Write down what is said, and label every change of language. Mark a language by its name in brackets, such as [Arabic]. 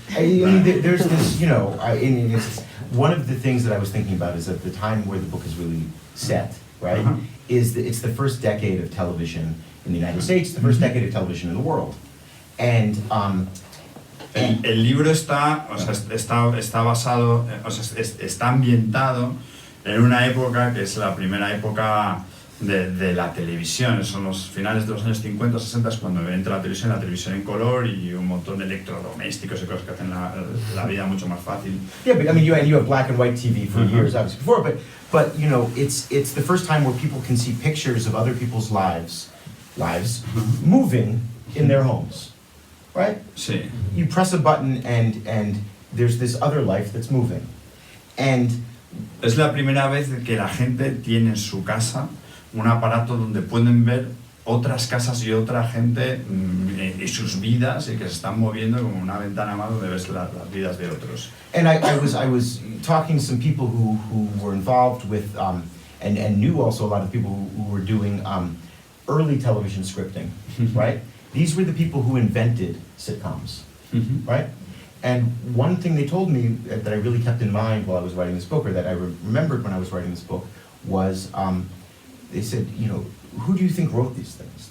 [English] I mean, there's this, you know, it's one of the things that I was thinking about is at the time where the book is really set, right? Is that it's the first decade of television in the United States, the first decade of television in the world, and [Spanish] El libro está, o sea, está basado, o sea, está ambientado en una época que es la primera época de la televisión. Son los finales de los años 50, 60, es cuando entra la televisión en color y un montón de electrodomésticos y cosas que hacen la vida mucho más fácil. [English] yeah, but I mean, you have black and white TV for years, obviously before, but you know, it's the first time where people can see pictures of other people's lives moving in their homes, right? [Spanish] Sí. [English] You press a button and there's this other life that's moving, and [Spanish] Es la primera vez que la gente tiene en su casa un aparato donde pueden ver otras casas y otra gente y sus vidas y que se están moviendo como una ventana más donde ves las vidas de otros. [English] And I was talking to some people who were involved with and knew also a lot of people who were doing early television scripting, right? These were the people who invented sitcoms, right? And one thing they told me that I really kept in mind while I was writing this book, or that I remembered when I was writing this book, was they said, you know, who do you think wrote these things?